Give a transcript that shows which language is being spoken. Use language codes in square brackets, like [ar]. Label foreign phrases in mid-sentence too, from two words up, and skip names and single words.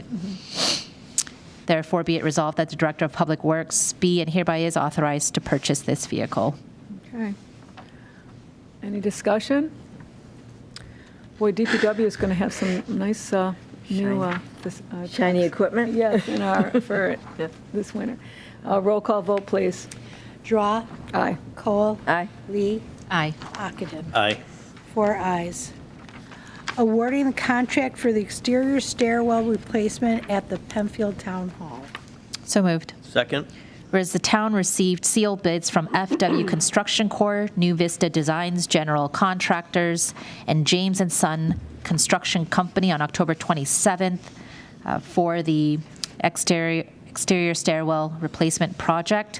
[en] Therefore, be it resolved that the Director of Public Works be and hereby is authorized to purchase this vehicle. Okay. Any discussion? Boy, DPW is going to have some nice new Shiny equipment? Yes, for this winter. Roll call vote, please. Drawe. Aye. Kohl. Aye. Lee. Aye. Ockenden. Aye. 4 ayes. Awarding the contract for the exterior stairwell replacement at the Penfield Town Hall. So moved. Second? Whereas the town received sealed bids from FW Construction Corp., New Vista Designs General Contractors, and James & Son Construction Company on October 27th for the exterior stairwell replacement project.